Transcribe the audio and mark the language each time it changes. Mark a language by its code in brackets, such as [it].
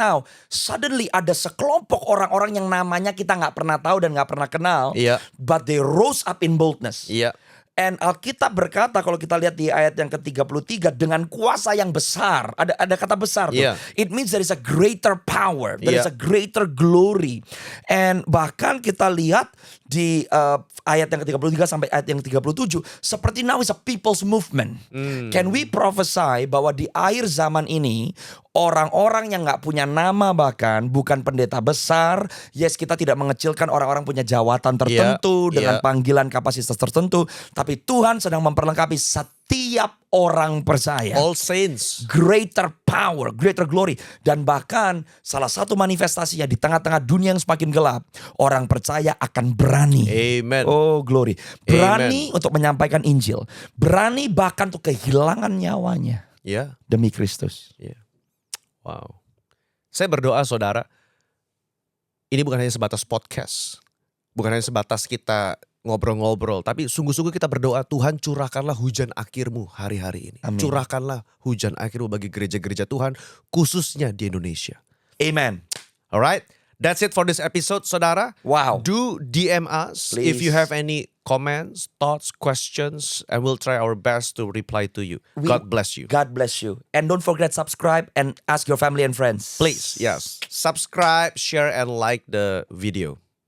[en] Now suddenly [id] ada sekelompok orang-orang yang namanya kita nggak pernah tahu dan nggak pernah kenal. Iya. [en] But they rose up in boldness. [id] Iya. And Alkitab berkata kalau kita lihat di ayat yang ke-33 dengan kuasa yang besar. Ada kata besar tuh. [en] Yeah. It means there is a greater power. There is Yeah. a greater glory. [id] And bahkan kita lihat di ayat yang ke-33 sampai ayat yang ke-37. Seperti [en] now is a people's movement. Can we prophesy [id] bahwa di akhir zaman ini orang-orang yang gak punya nama bahkan bukan pendeta besar. Yes, kita tidak mengecilkan orang-orang punya jawatan tertentu dengan [en] yeah. [id] panggilan kapasitas tertentu. Tapi Tuhan sedang memperlengkapi setiap orang percaya. [en] All saints. Greater power, greater glory. [id] Dan bahkan salah satu manifestasinya di tengah-tengah dunia yang semakin gelap. Orang percaya akan berani. [en] Amen. Oh glory. [id] Berani untuk menyampaikan Injil. Berani bahkan untuk kehilangan nyawanya. Ya. Demi Kristus. [en] Yeah. Wow. [id] Saya berdoa saudara, ini bukan hanya sebatas podcast. Bukan hanya sebatas kita ngobrol-ngobrol. Tapi sungguh-sungguh kita berdoa, Tuhan curahkanlah hujan akhir-Mu hari-hari ini. Amin. Curahkanlah hujan akhir-Mu bagi gereja-gereja Tuhan, khususnya di Indonesia. [en] Amen. Alright, that's it for this episode saudara. Wow. Do DM us Please. if you have any comments, thoughts, questions, and we'll try our best to reply to you. God bless you. God bless you. And don't forget subscribe and ask your family and friends. Please, yes. Subscribe, share, and like the video.